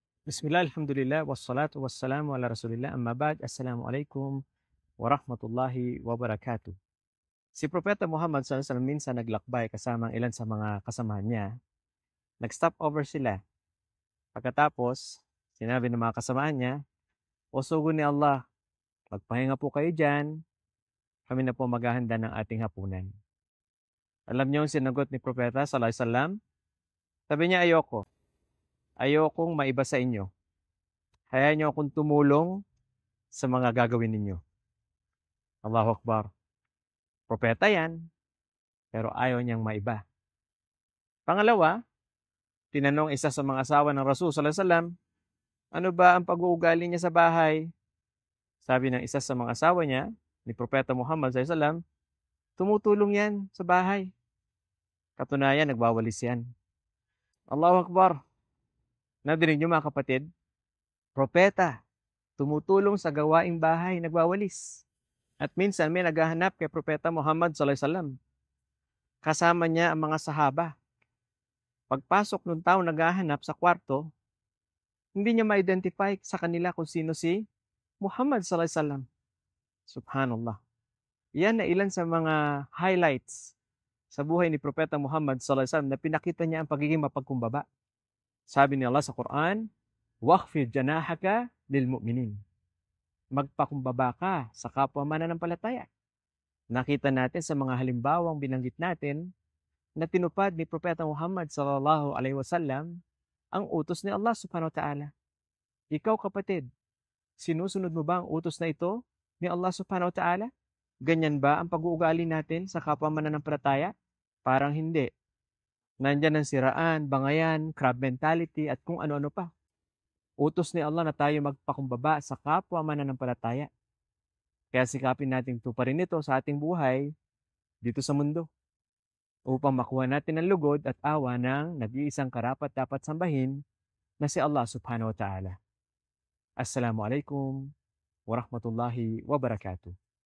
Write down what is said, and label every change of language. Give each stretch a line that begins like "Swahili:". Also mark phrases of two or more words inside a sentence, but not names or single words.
Arabic: بسم الله الحمد لله والصلاة والسلام على رسول الله أما بعد السلام عليكم ورحمة الله وبركاته.
Filipino: Si Propeta Muhammad SAW minsan naglakbay kasama ang ilan sa mga kasamahan niya. Nag-stop over sila. Pagkatapos, sinabi ng mga kasamahan niya, "O sugo ni Allah, magpahinga po kayo dyan, kami na po maghahanda ng ating hapunan." Alam niyo ang sinagot ni Propeta SAW? Sabi niya, ayokong maiba sa inyo. Hayaan niyo akong tumulong sa mga gagawin ninyo.
Arabic: الله أكبر.
Filipino: Propeta yan, pero ayaw niyang maiba. Pangalawa, tinanong isa sa mga asawa ng Rasul
Arabic: صلى الله عليه وسلم,
Filipino: ano ba ang pag-uugali niya sa bahay? Sabi ng isa sa mga asawa niya, ni Propeta Muhammad
Arabic: صلى الله عليه وسلم,
Filipino: tumutulong yan sa bahay. Katunayan, nagwawalis yan.
Arabic: الله أكبر.
Filipino: Nadinig niyo mga kapatid? Propeta, tumutulong sa gawaing bahay, nagwawalis. At minsan may naghahanap kay Propeta Muhammad
Arabic: صلى الله عليه وسلم.
Filipino: Kasama niya ang mga sahaba. Pagpasok ng tao naghahanap sa kwarto, hindi niya ma-identify sa kanila kung sino si Muhammad
Arabic: صلى الله عليه وسلم.
Filipino: Subhanallah. Yan na ilan sa mga highlights sa buhay ni Propeta Muhammad
Arabic: صلى الله عليه وسلم
Filipino: na pinakita niya ang pagiging mapagkumbaba. Sabi ni Allah sa Quran,
Arabic: "واخفض جناحك للمؤمنين."
Filipino: Magpakumbaba ka sa kapwa mananampalataya. Nakita natin sa mga halimbawang binanggit natin na tinupad ni Propeta Muhammad
Arabic: صلى الله عليه وسلم
Filipino: ang utos ni Allah
Arabic: سبحانه وتعالى.
Filipino: Ikaw kapatid, sinusunod mo ba ang utos na ito ni Allah
Arabic: سبحانه وتعالى?
Filipino: Ganyan ba ang pag-uugali natin sa kapwa mananampalataya? Parang hindi. Nandyan ang siraan, bangayan,
English: crab mentality
Filipino: at kung ano-ano pa. Utos ni Allah na tayo magpakumbaba sa kapwa mananampalataya. Kaya sikapin nating tuparin ito sa ating buhay dito sa mundo upang makuha natin ang lugod at awa ng nag-iisang karapat-dapat sambahin na si Allah
Arabic: سبحانه وتعالى. السلام عليكم ورحمة الله وبركاته.